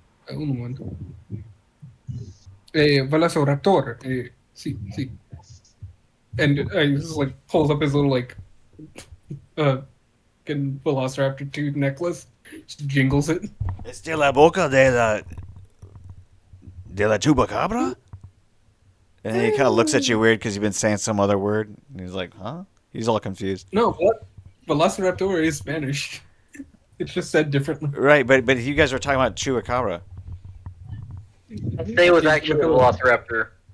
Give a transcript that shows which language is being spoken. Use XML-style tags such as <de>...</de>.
<es>Un momento. Velociraptor. Sí, sí.</es> <en>And he just like pulls up his little like fucking Velociraptor tooth necklace, just jingles it.</en> <es>Es de la boca de la chupacabra.</es> <en>And then he kind of looks at you weird because you've been saying some other word. And he's like, "Huh?" He's all confused. No, what? Velociraptor is Spanish. It's just said differently. Right, but you guys were talking about chupacabra. Say it was actually a Velociraptor.</en>